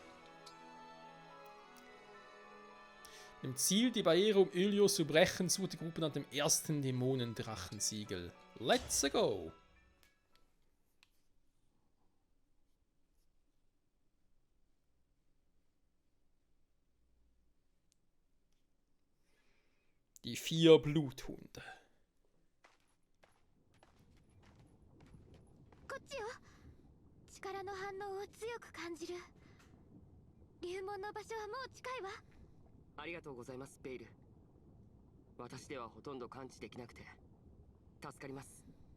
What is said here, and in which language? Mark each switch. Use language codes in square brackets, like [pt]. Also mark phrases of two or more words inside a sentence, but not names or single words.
[de] Im Ziel, die Barriere um Ilios zu brechen, sucht die Gruppe nach dem ersten Dämonendrachensiegel. [en] Let's go! [de] Die 4 Bluthunde. [ja] こっちよ。力の反応を強く感じる。流門の場所はもう近いわ。ありがとうございます、ベイル。私ではほとんど感知できなくて助かります。